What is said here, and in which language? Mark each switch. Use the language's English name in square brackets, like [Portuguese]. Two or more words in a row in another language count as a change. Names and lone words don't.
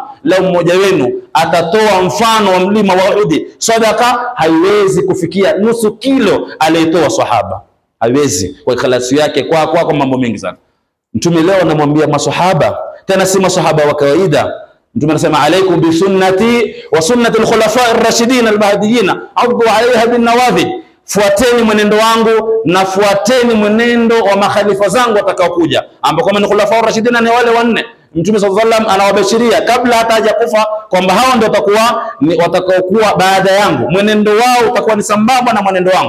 [Swahili] Leo mmoja wenu atatoa mfano wa mlima wa Uhud, sadaka haiwezi kufikia nusu kilo aliyetoa sahaba. Haiwezi, kwa ikhlasi yake kwa mambo mengi sana. Mtume leo anamwambia maswahaba, tena si maswahaba wa kawaida. Mtume anasema [Arabic] عليكم بسنتي وسنة الخلفاء الراشدين المهديين عضوا عليها بالنواجذ, [Swahili] fuateni mwenendo wangu na fuateni mwenendo wa makhalifa zangu watakaokuja, ambao kama ni [Arabic] الخلفاء الراشدين [Swahili] ni wale wanne. Mtume [Arabic] صلى الله عليه وسلم [Swahili] anawabashiria kabla hata hajakufa kwamba hao ndio watakaokuwa baada yangu, mwenendo wao utakuwa ni sambamba na mwenendo wangu.